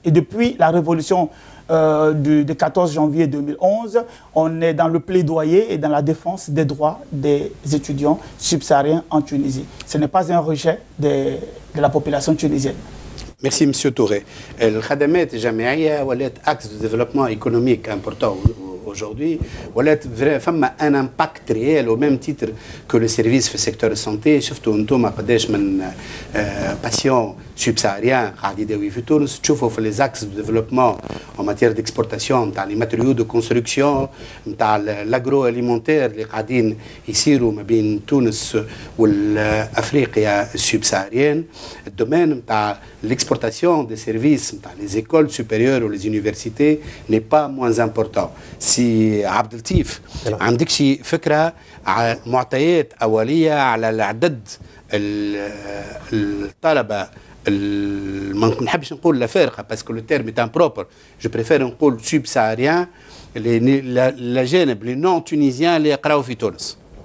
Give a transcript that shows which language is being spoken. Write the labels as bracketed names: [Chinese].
[French] Et depuis la révolution du 14 janvier 2011, on est dans le plaidoyer et dans la défense des droits des étudiants subsahariens en Tunisie. Ce n'est pas un rejet de la population tunisienne. Merci, M. Touré. [Arabic] الخدمات الجامعية ولات [French] axe de développement économique important aujourd'hui. [Arabic] ولات فما [French] un impact réel au même titre que le service في secteur de santé. [Arabic] شفتوا انتم قداش من [French] patients subsahariens [Arabic] قاعد يداوي في تونس. تشوفوا في [French] les axes de développement en matière d'exportation [Arabic] نتاع [French] les matériaux de construction [Arabic] نتاع l'agroalimentaire اللي قاعدين يصيروا ما بين تونس والافريقيا السبسaharienne. [French] الدومين نتاع l'exportation des services نتاع les écoles supérieures ou les universités n'est pas moins important. [Arabic] سي عبد اللطيف عندك شي فكره على معطيات اوليه على العدد الطلبه ما نحبش نقول لا فارقه باسكو لو تيرم [French] est impropre, je préfère [Arabic] نقول subsaharien الاجانب اللي نون تونيزيان اللي يقراوا في تونس.